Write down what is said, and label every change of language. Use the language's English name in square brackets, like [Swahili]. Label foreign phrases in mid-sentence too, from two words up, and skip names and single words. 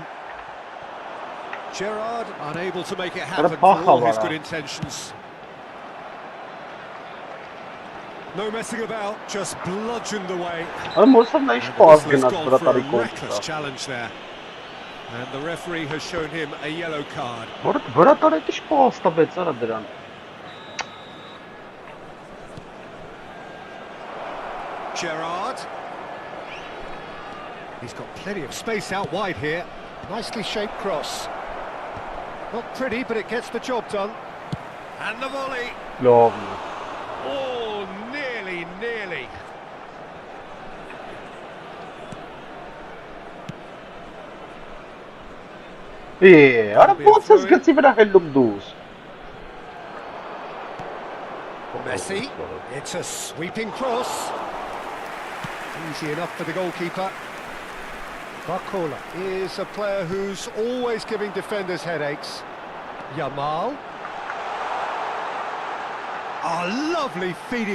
[English] Gerrard unable to make it happen for all his good intentions. No messing about, just bludgeoned away. I'm also nice And the pass whistle has gonna gone for a Bratarico. reckless challenge there. And the referee has shown him a yellow card. [Armenian] Բրատարետ ինչ pass տվեց արա դրան։ [English] Gerrard. He's got plenty of space out wide here. Nicely shaped cross. Not pretty, but it gets the job done. And the volley. Lovely. Oh, nearly, nearly. Yeah, [Armenian] արա ոնց ես գցի վրա հելում դուս։ [English] Messi. It's a sweeping cross. Easy enough for the goalkeeper. Barcola is a player who's always giving defenders headaches. Yamal. Oh, lovely feed.